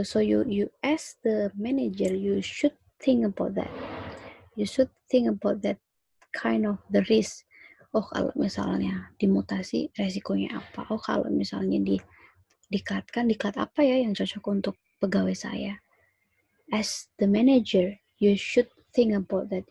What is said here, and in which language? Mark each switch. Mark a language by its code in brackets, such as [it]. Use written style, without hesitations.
[en] So you as the manager, you should think about that. You should think about that kind of the risk. [id] Oh, kalau misalnya dimutasi resikonya apa? Oh, kalau misalnya diklat apa ya yang cocok untuk pegawai saya? [en] As the manager, you should think about that.